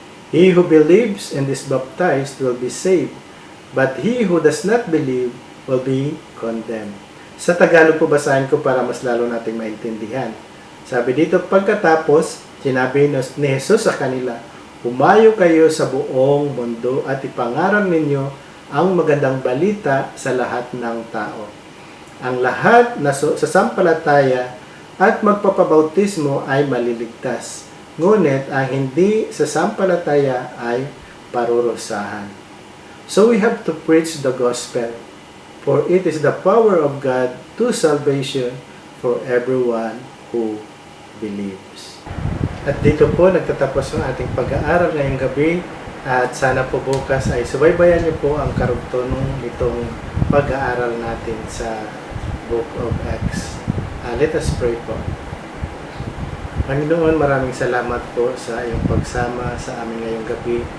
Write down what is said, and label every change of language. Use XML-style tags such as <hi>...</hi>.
<en>He who believes and is baptized will be saved, but he who does not believe will be condemned.</en> <tl>Sa Tagalog po basahin ko para mas lalo nating maintindihan. Sabi dito, pagkatapos, sinabi ni Jesus sa kanila, humayo kayo sa buong mundo at ipangaral ninyo ang magandang balita sa lahat ng tao. Ang lahat na sasampalataya at magpapabautismo ay maliligtas. Ngunit ang hindi sasampalataya ay parurusahan.</tl> <en>So we have to preach the gospel, for it is the power of God to salvation for everyone who believes.</en> <tl>At dito po nagtatapos ang ating pag-aaral ngayong gabi, at sana po bukas ay subaybayan niyo po ang karugtunong nitong pag-aaral natin sa Book of Acts.</tl> <en>Let us pray</en> <tl>po. Panginoon, maraming salamat po sa iyong pagsama sa amin ngayong gabi.</tl>